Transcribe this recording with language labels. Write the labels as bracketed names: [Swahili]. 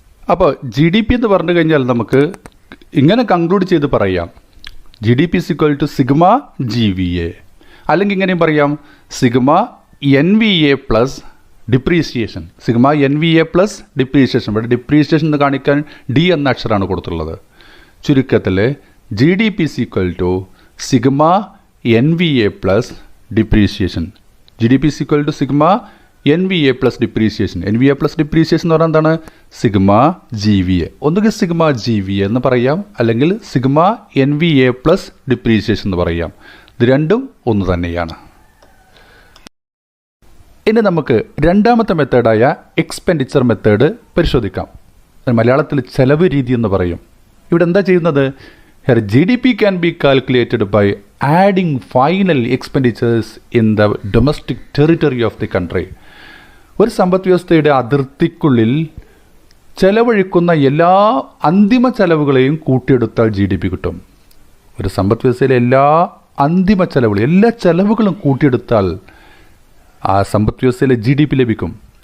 [Malayalam] അപ്പോൾ GDP എന്ന് പറഞ്ഞു കഴിഞ്ഞാൽ നമുക്ക് ഇങ്ങനെ കൺക്ലൂഡ് ചെയ്ത് പറയാം, [English] GDP is equal to [Malayalam] sigma GVA. അല്ലെങ്കിൽ ഇങ്ങനെയും പറയാം, sigma NVA plus depreciation. Sigma NVA plus depreciation. ഇവിടെ ഡിപ്രീസിയേഷൻ എന്ന് കാണിക്കാൻ D എന്ന അക്ഷരമാണ് കൊടുത്തുള്ളത്. ചുരുക്കത്തിൽ [English] GDP is equal to sigma NVA plus depreciation. GDP is equal to sigma NVA plus depreciation. [Malayalam] NVA plus depreciation എന്ന് പറഞ്ഞാൽ എന്താണ്, സിഗ്മ GVA. ഒന്നുകിൽ സിഗ്മ GVA എന്ന് പറയാം, അല്ലെങ്കിൽ സിഗ്മ NVA പ്ലസ് ഡിപ്രീസിയേഷൻ എന്ന് പറയാം. ഇത് രണ്ടും ഒന്ന് തന്നെയാണ്. ഇനി നമുക്ക് രണ്ടാമത്തെ മെത്തേഡായ എക്സ്പെൻഡിച്ചർ മെത്തേഡ് പരിശോധിക്കാം. മലയാളത്തിൽ ചെലവ് രീതി എന്ന് പറയും. ഇവിടെ എന്താ ചെയ്യുന്നത്, [English] GDP can be calculated by adding final expenditures in the domestic territory of the country. [Malayalam] ഒരു സമ്പദ് വ്യവസ്ഥയുടെ അതിർത്തിക്കുള്ളിൽ ചെലവഴിക്കുന്ന എല്ലാ അന്തിമ ചെലവുകളെയും കൂട്ടിയെടുത്താൽ GDP കിട്ടും. ഒരു സമ്പദ് വ്യവസ്ഥയിലെ എല്ലാ അന്തിമ ചെലവുകൾ, എല്ലാ ചെലവുകളും കൂട്ടിയെടുത്താൽ ആ സമ്പദ് വ്യവസ്ഥയിലെ GDP ലഭിക്കും.